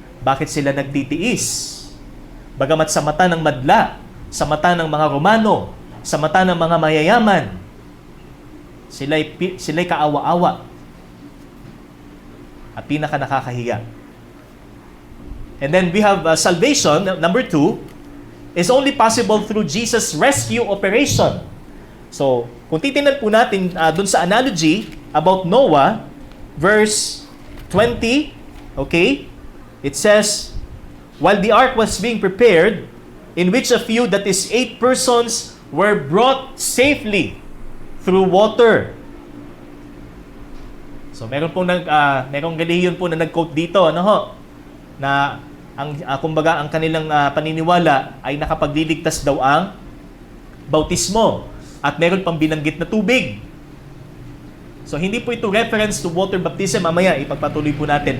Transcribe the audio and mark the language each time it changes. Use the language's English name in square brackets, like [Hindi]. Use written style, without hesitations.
[Filipino] Bakit sila nagtitiis? Bagamat sa mata ng madla, sa mata ng mga Romano, sa mata ng mga mayayaman, sila'y kaawa-awa at pinaka nakakahiya. [English] And then we have salvation, number 2, is only possible through Jesus' rescue operation. [Filipino] So, kung titingnan po natin [English] dun sa analogy about Noah, verse 20, okay, it says, while the ark was being prepared, in which a few, that is 8 persons, were brought safely through water. [Filipino] So merong relihiyon po na nag-quote dito, na kumbaga ang kanilang paniniwala ay nakapagliligtas daw ang bautismo at meron pang binanggit na tubig. So hindi po ito reference to water baptism, mamaya ipagpatuloy po natin.